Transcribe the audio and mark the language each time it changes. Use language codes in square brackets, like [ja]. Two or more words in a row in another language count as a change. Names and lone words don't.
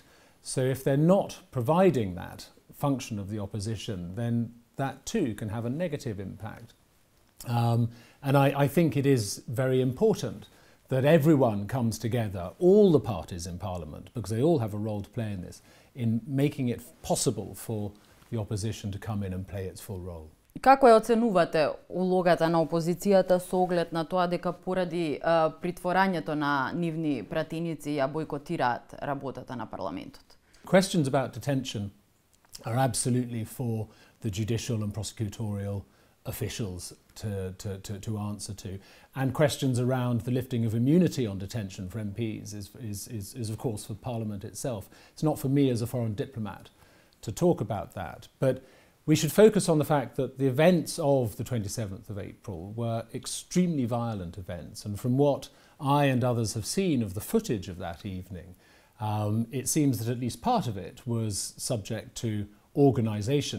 [en] So if they're not providing that function of the opposition, then that too can have a negative impact. And I think it is very important that everyone comes together, all the parties in Parliament, because they all have a role to play in this, in making it possible for the opposition to come in and play its full role. [mk] Како ја оценувате улогата на опозицијата со оглед на тоа дека поради притворањето на нивни пратеници ја бойкотираат работата на парламентот? [en] Questions about detention are absolutely for the judicial and prosecutorial officials to answer to, and questions around the lifting of immunity on detention for MPs is of course for Parliament itself. It's not for me as a foreign diplomat to talk about that, but we should focus on the fact that the events of the 27th of April were extremely violent events, and from what I and others have seen of the footage of that evening, it seems that at least part of it was subject to organisation.